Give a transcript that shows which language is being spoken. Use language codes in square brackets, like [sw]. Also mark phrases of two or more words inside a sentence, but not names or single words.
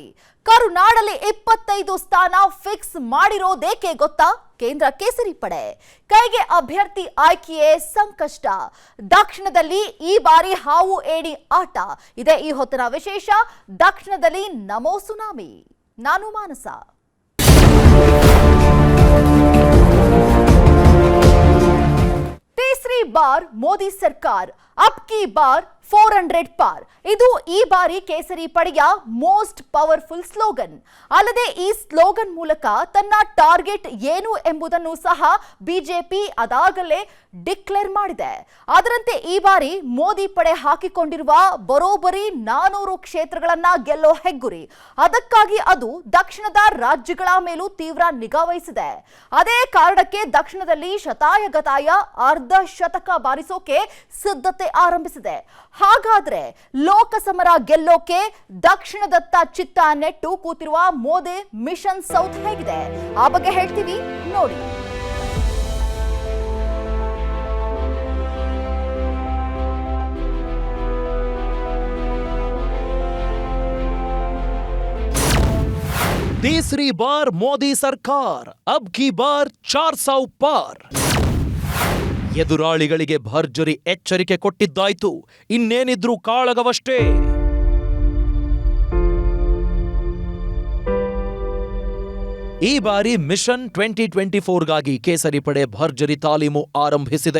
[kn] ಕರುನಾಡಲ್ಲಿ 25 ಸ್ಥಾನ ಫಿಕ್ಸ್ ಮಾಡಿರೋದೇಕೆ ಗೊತ್ತಾ? ಕೇಂದ್ರ ಕೇಸರಿ ಪಡೆ ಕೈಗೆ ಅಭ್ಯರ್ಥಿ ಆಯ್ಕೆಯೇ ಸಂಕಷ್ಟ. ದಕ್ಷಿಣದಲ್ಲಿ ಈ ಬಾರಿ ಹಾವು ಏಣಿ ಆಟ ಇದೆ. ಈ ಹೊತ್ತಿನ ವಿಶೇಷ, ದಕ್ಷಿಣದಲ್ಲಿ ನಮೋ ಸುನಾಮಿ. ನಾನು ಮಾನಸ. [hi] तीसरी बार मोदी सरकार, अब की बार 400 पार. [kn] ಇದು ಈ ಬಾರಿ ಕೇಸರಿ ಪಡೆಯ [en] most powerful slogan. [kn] ಅಲ್ಲದೆ ಈ ಸ್ಲೋಗನ್ ಮೂಲಕ ತನ್ನ ಟಾರ್ಗೆಟ್ ಏನು ಎಂಬುದನ್ನು ಸಹ ಬಿಜೆಪಿ ಅದಾಗಲೇ ಡಿಕ್ಲೇರ್ ಮಾಡಿದೆ. ಅದರಂತೆ ಈ ಬಾರಿ ಮೋದಿ ಪಡೆ ಹಾಕಿಕೊಂಡಿರುವ ಬರೋಬ್ಬರಿ 400 ಕ್ಷೇತ್ರಗಳನ್ನ ಗೆಲ್ಲೋ ಹೆಗ್ಗುರಿ. ಅದಕ್ಕಾಗಿ ಅದು ದಕ್ಷಿಣದ ರಾಜ್ಯಗಳ ಮೇಲೂ ತೀವ್ರ ನಿಗಾ ವಹಿಸಿದೆ. ಅದೇ ಕಾರಣಕ್ಕೆ ದಕ್ಷಿಣದಲ್ಲಿ ಶತಾಯಗತಾಯ ಅರ್ಧ ಶತಕ ಬಾರಿಸೋಕೆ ಸಿದ್ಧತೆ ಆರಂಭಿಸಿದೆ. ಹಾಗಾದ್ರೆ ಲೋಕಸಮರ ಗೆಲ್ಲೋಕೆ ದಕ್ಷಿಣದತ್ತ ಚಿತ್ತ ನೆಟ್ಟು ಕೂತಿರುವ ಮೋದಿ [en] mission South [kn] ಹೇಗಿದೆ, ಆ ಬಗ್ಗೆ ಹೇಳ್ತೀವಿ ನೋಡಿ. [hi] तीसरी बार मोदी सरकार, अब की बार 400 पार. [kn] ಎದುರಾಳಿಗಳಿಗೆ ಭರ್ಜರಿ ಎಚ್ಚರಿಕೆ ಕೊಟ್ಟಿದ್ದಾಯ್ತು. ಇನ್ನೇನಿದ್ರೂ ಕಾಳಗವಷ್ಟೇ. ಈ ಬಾರಿ ಮಿಷನ್ 2024ಗಾಗಿ ಕೇಸರಿ ಪಡೆ ಭರ್ಜರಿ ತಾಲೀಮು ಆರಂಭಿಸಿದೆ.